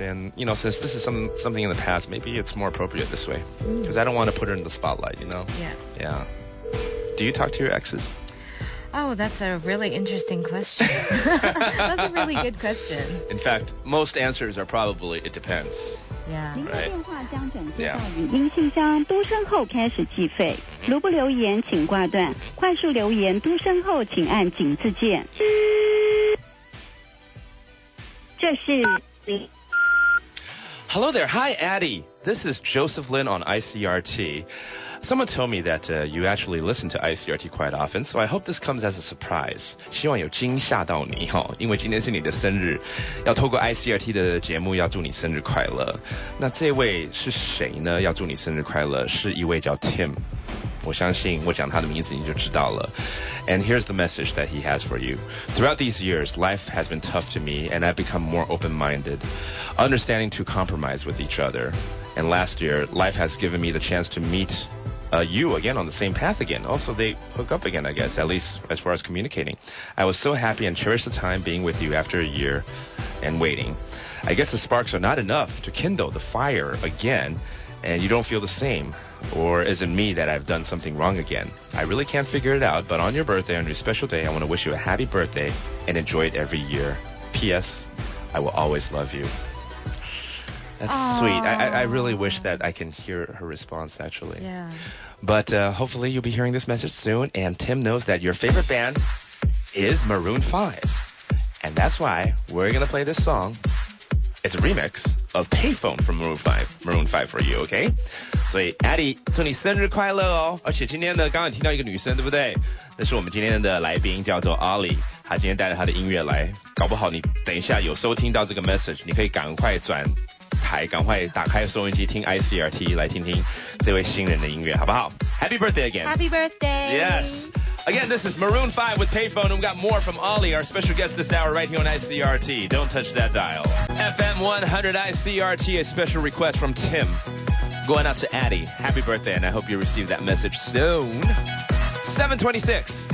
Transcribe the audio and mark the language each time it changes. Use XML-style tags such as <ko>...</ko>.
<en>And, since this is something in the past, maybe it's more appropriate this way. Because I don't want to put her in the spotlight, Yeah. Yeah. Do you talk to your exes? Oh, that's a really interesting question. That's a really good question. In fact, most answers are probably, it depends. Yeah.</en> <zh>您的电话将转接到语音信箱，嘟声后开始计费。如不留言，请挂断。快速留言，嘟声后请按井字键。这是你。</zh> <en>Hello there. Hi, Addie. This is Joseph Lin on ICRT. Someone told me that you actually listen to ICRT quite often, so I hope this comes as a surprise.</en> <zh>希望有惊吓到你哈，因为今天是你的生日，要透过 ICRT 的节目要祝你生日快乐。那这位是谁呢？要祝你生日快乐，是一位叫 Tim。我相信我讲他的名字你就知道了。</zh> <en>And here's the message that he has for you. Throughout these years, life has been tough to me, and I've become more open-minded, understanding to compromise with each other. And last year, life has given me the chance to meet you again on the same path again. Also, they hook up again, I guess, at least as far as communicating. I was so happy and cherished the time being with you after a year and waiting. I guess the sparks are not enough to kindle the fire again, and you don't feel the same. Or is it me that I've done something wrong again? I really can't figure it out, but on your birthday, on your special day, I want to wish you a happy birthday and enjoy it every year. P.S. I will always love you. That's sweet. I really wish that I can hear her response, actually. Yeah. But hopefully you'll be hearing this message soon, and Tim knows that your favorite band is Maroon 5. And that's why we're going to play this song. It's a remix of Payphone from Maroon 5 for you, okay?</en> <zh>所以 Addie 祝你生日快乐哦！而且今天呢，刚刚提到一个女生，对不对？那是我们今天的来宾，叫做 Ollie。她今天带着她的音乐来，搞不好你等一下有收听到这个 message， 你可以赶快转台，赶快打开收音机听 ICRT 来听听这位新人的音乐，好不好 ？</zh> <en>Happy birthday again! Happy birthday! Yes. Again, this is Maroon 5 with Payphone, and we've got more from Ollie, our special guest this hour right here on ICRT. Don't touch that dial. FM 100 ICRT, a special request from Tim. Going out to Addie. Happy birthday, and I hope you receive that message soon. 7:26.</en>